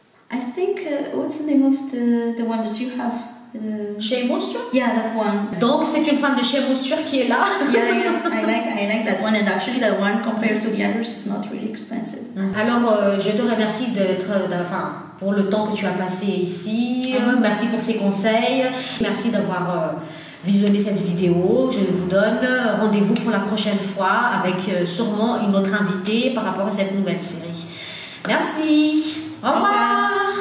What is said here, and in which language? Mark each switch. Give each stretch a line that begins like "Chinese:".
English: I think, what's the name of the one that you have? Shea Moisture? Yeah, that one.
French: Donc c'est une fan de Shea Moisture qui est là.
English: Yeah, I like that one, and actually that one compared to the others is not really expensive.
French: Alors je te remercie pour le temps que tu as passé ici. Merci pour ces conseils. Merci d'avoir visionné cette vidéo. Je vous donne rendez-vous pour la prochaine fois avec sûrement une autre invitée par rapport à cette nouvelle série. Merci. Au revoir.